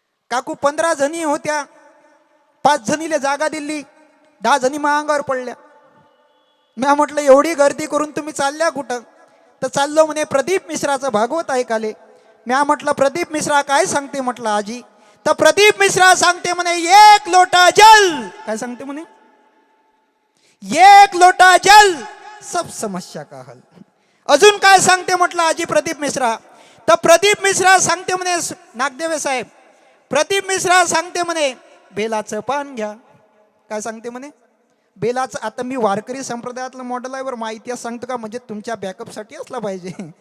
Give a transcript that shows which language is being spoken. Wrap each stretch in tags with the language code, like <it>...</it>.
<mr>काकू 15 जणी होत्या, 5 जणीले जागा दिली, 10 जणी अंगावर पडल्या. मी म्हटलं एवढी गर्दी करून तुम्ही चालल्या कुठं? तर चाललो म्हणे प्रदीप मिश्राचं भागवत ऐकाले. मी म्हटलं प्रदीप मिश्रा काय सांगते? म्हटलं आजी. तर प्रदीप मिश्रा सांगते म्हणे,</mr> <hi>एक लोटा जल.</hi> <mr>काय सांगते म्हणे?</mr> <hi>एक लोटा जल सब समस्या का हल.</hi> <mr>अजून काय सांगते म्हटलं आजी प्रदीप मिश्रा? तर प्रदीप मिश्रा सांगते म्हणे, नागदेवे साहेब, प्रदीप मिश्रा सांगते म्हणे बेलाचं पान घ्या. काय सांगते म्हणे? बेलाचं. आता मी वारकरी संप्रदायातलं मॉडेल आहे बरं, माहिती सांगतो का, म्हणजे तुमच्या बॅकअपसाठी असला पाहिजे.</mr>